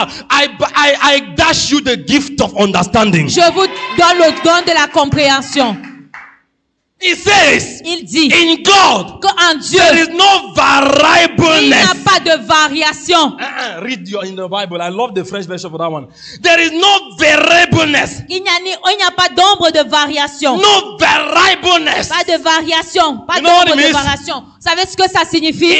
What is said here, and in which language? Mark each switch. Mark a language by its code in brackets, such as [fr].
[en] I dash you the gift of understanding. [fr] Je vous donne le don de la compréhension. [en] It says, [fr] Il dit [en] in God, [fr] qu'en Dieu, [en] there is no [fr] il n'y [en] variableness. [fr] a pas de variation. [en] Read in the Bible. I love the French version for that one. There is no variableness. [fr] Il n'y a pas d'ombre de variation. [en] No variableness. [fr] Pas de variation. Pas [en] You know what [fr] d'ombre [en] it [fr] de [en] means? [fr] variation. Vous savez ce que ça signifie?